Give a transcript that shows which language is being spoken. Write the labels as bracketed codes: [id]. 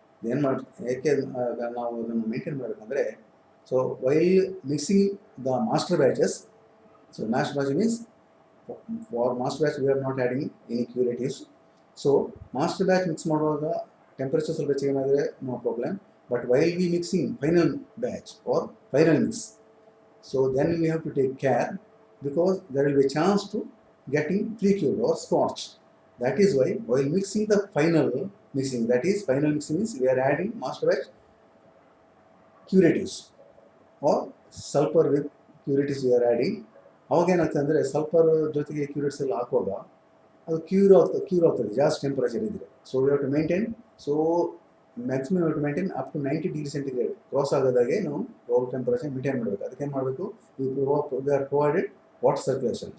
[kn] ಏನು ಮಾಡಿ ಏಕೆ ನಾವು ಅದನ್ನು ಮೇಂಟೈನ್ ಮಾಡಬೇಕಂದ್ರೆ, [en] So while mixing the master batches, so master batch means for master batch we are not adding any curatives. [kn] So master batch mix ಮಾಡುವಾಗ temperature ಸ್ವಲ್ಪ ಹೆಚ್ಚಿಗೆ ಮಾಡಿದರೆ no problem. [en] But while we mixing final batch or final mix, so then we have to take care because there will be a chance to getting pre-cured or scorched. That is why while mixing the final mixing, that is final mixing means we are adding master batch curatives or sulfur with curatives we are adding. [kn] ಅವಾಗ ಏನಾಗ್ತದೆ ಅಂದರೆ sulphur ಜೊತೆಗೆ curates ಎಲ್ಲ ಹಾಕುವಾಗ ಅದು cure ಆಗ್ತದೆ ಜಾಸ್ತಿ temperature ಇದ್ದರೆ. [en] so we have to maintain, so maximum we have to maintain up to 90 degree centigrade [kn] cross ಆಗೋದಾಗೆ ನಾವು ರೋಲ್ ಟೆಂಪರೇಚರ್ ಮೇಂಟೈನ್ ಮಾಡಬೇಕು. ಅದಕ್ಕೆ ಏನು ಮಾಡಬೇಕು, [en] We are provided water circulation.